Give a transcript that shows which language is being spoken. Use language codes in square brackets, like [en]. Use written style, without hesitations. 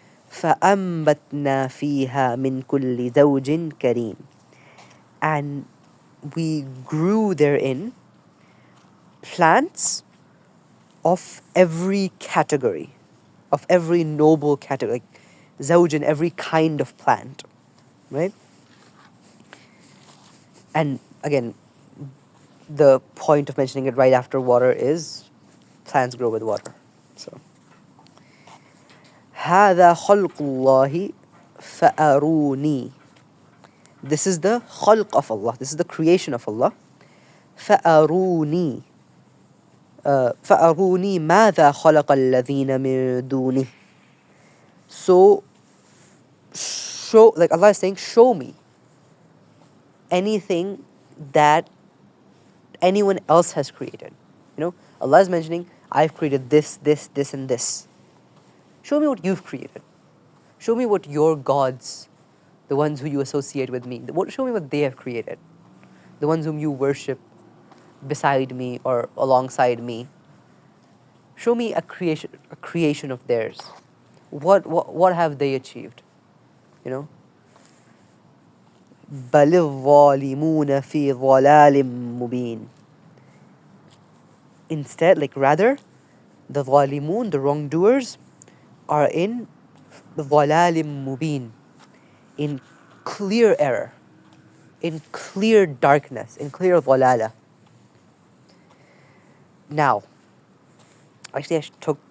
[ar] فَأَنبَتْنَا فِيهَا مِن كُلِّ زَوْجٍ كَرِيمٍ, [en] and we grew therein plants of every category, of every noble category, like zawjin, every kind of plant, right? And again, the point of mentioning it right after water is plants grow with water. [ar] So, هذا خلق الله فأروني. [en] This is the khalq of Allah. This is the creation of Allah. [ar] فأروني. فأروني ماذا خلق الذين من دونه. [en] So, like Allah is saying, show me anything that anyone else has created. Allah is mentioning, I've created this, and this. Show me what you've created. Show me what your gods, the ones who you associate with me, show me what they have created. The ones whom you worship beside me or alongside me. Show me a creation of theirs. What have they achieved? [ar] بل الظالمون في ضلال مبين. [en] Instead, rather, the ظالمون, the wrongdoers, are in [ar] ضلال مبين, [en] in clear error, in clear darkness, in clear ضلالة. Now, actually I took